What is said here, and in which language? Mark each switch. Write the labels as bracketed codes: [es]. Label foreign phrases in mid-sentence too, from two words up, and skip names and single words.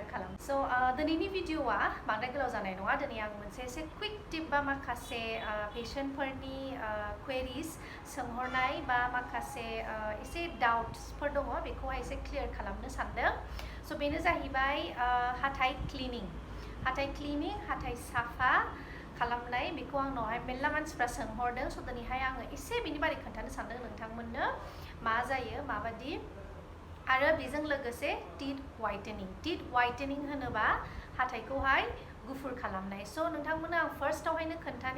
[en] So the video is a quick tip [brx] patient phwrni queries swnghornangou doubts clear So hatai cleaning, hatai safa khalamnw बेखौ आं नहाय मेल्ला मानसिफ्रा सोंहरदों स' दिनैहाय आङो एसे बिनि बारै खोन्थानो सानदों नोंथांमोननो मा जायो माबादि आरो बेजों लोगोसे [en] teeth whitening [brx] होनोबा हाथाइखौहाय गुफुर खालामनाय स' नोंथांमोननो आं फार्स्टआवहायनो खोन्थानि